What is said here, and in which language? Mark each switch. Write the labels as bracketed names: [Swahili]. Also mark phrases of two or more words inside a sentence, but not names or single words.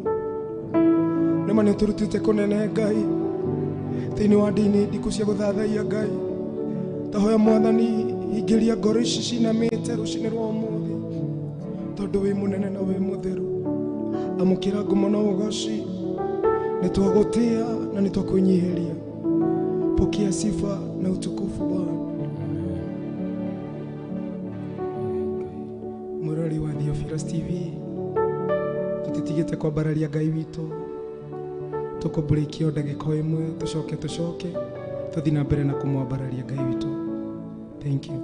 [Kikuyu] Nĩma nĩ ũtũrutĩte kũnene Ngai thĩinĩ wa ndini ndiku cia gũthathaiya Ngai. Tahoya Mwathani ingĩria ngoro ici cinamĩte rũcinĩ rwa ũmũthĩ, tondũ wĩ mũnene na wĩ mũtheru. Amũkĩra ngumo na ũgoci, nĩ twagũtĩa na nĩ twakwĩnyihĩria. [Swahili] Pokea sifa na utukufu Bwana. [Kikuyu] Mũrori wa Theophilus TV, tutitigĩte kwambararia Ngai witũ. Tukũbũrĩkia ndagĩka ĩmwe tucoke tuthi na mbere na kũmwambararia Ngai witũ. [English] Thank you.